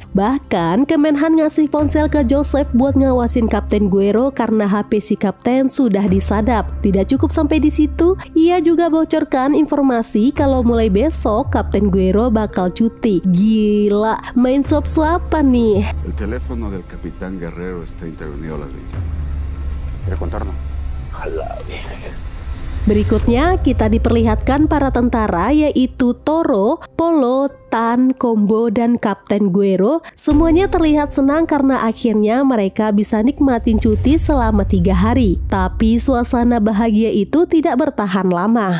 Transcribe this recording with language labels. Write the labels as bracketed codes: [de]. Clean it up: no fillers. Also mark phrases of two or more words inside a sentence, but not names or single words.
[id] Bahkan Kemenhan ngasih ponsel ke Joseph buat ngawasin Kapten Guerrero karena HP si Kapten sudah disadap. Tidak cukup sampai di situ, ia juga bocorkan informasi kalau mulai besok Kapten Guerrero bakal cuti. Gila, main suap-suapan nih. [es] El teléfono del Capitán Guerrero está intervenido a las 20. ¿Quiere contarnos? A la verga. [id] Berikutnya kita diperlihatkan para tentara yaitu Toro, Polo, Tan, Combo, dan Kapten Guerrero. Semuanya terlihat senang karena akhirnya mereka bisa nikmatin cuti selama 3 hari. Tapi suasana bahagia itu tidak bertahan lama.